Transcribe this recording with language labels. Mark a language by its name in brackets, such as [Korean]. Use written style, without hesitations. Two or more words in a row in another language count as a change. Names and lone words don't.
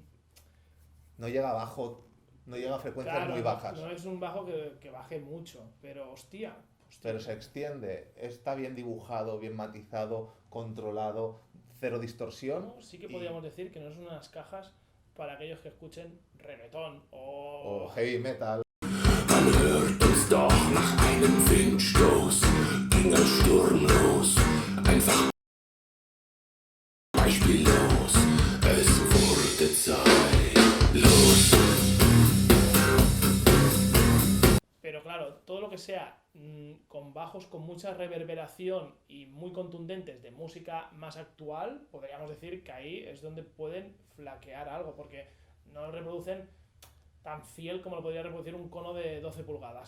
[Spanish] No llega abajo, no llega a frecuencias Claro, muy bajas. no es un bajo que baje mucho, pero hostia, pero se extiende, está bien dibujado, bien matizado, controlado, cero distorsión. ¿no? Sí que y- podríamos decir que no son unas cajas para aquellos que escuchen reggaetón o o... [English] heavy metal. [German] Man hört uns doch nach einem Windstoß, ging ein Sturm los, einfach beispiellos, es wurde zeitlos. [Spanish] Pero claro, todo lo que sea con bajos con mucha reverberación y muy contundentes de música más actual, podríamos decir que ahí es donde pueden flaquear algo, porque no reproducen tan fiel como lo podría reproducir un cono de 12 pulgadas,